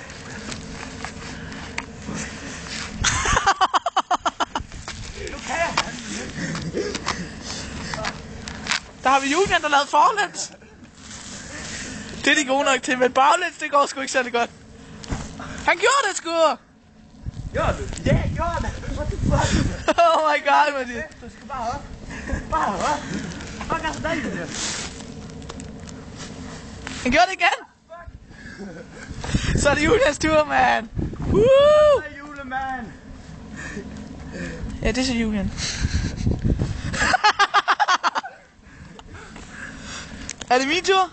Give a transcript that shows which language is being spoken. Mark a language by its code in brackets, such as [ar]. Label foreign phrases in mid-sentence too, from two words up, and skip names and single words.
[da] Der har vi Julian, der lavede forlæns. Det er de gode nok til, men baglæns, det går sgu ikke særlig godt. Han gjorde det sgu! Gjorde du? Ja, jeg gjorde det! [en] What the fuck? Oh my god, Mathias. [da] Du skal bare op. Bare op. Fuck, altså dig, det der. Han gjorde det igen! Så er det Julians tur, mand! Woo! Hej, julemand! Ja, det er så Julian. Er det min tur?